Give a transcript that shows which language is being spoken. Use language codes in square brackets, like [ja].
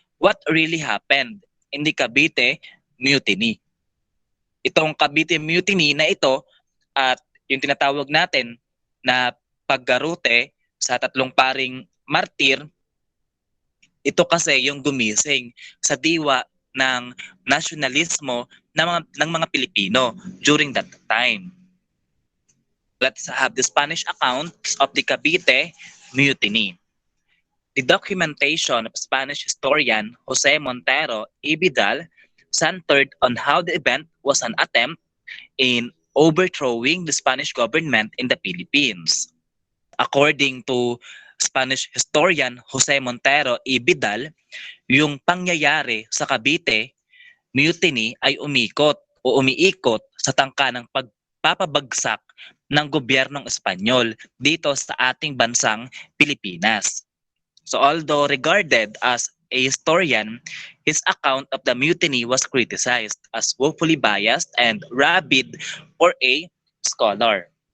[en] What really happened in the Cavite Mutiny? [tl] Itong Cavite Mutiny na ito at yung tinatawag natin na paggarute sa tatlong paring martir, ito kasi yung gumising sa diwa ng nasyonalismo ng mga Pilipino [en] during that time. Let's have the Spanish account of the Cavite Mutiny. The documentation of Spanish historian Jose Montero y Vidal centered on how the event was an attempt in overthrowing the Spanish government in the Philippines. According to Spanish historian Jose Montero y Vidal, [tl] yung pangyayari sa Cavite Mutiny ay umiikot sa tangka ng pagpapabagsak ng gobyernong Espanyol dito sa ating bansang Pilipinas. [en] So although regarded as a historian, his account of the mutiny was criticized as woefully biased and rabid for a scholar.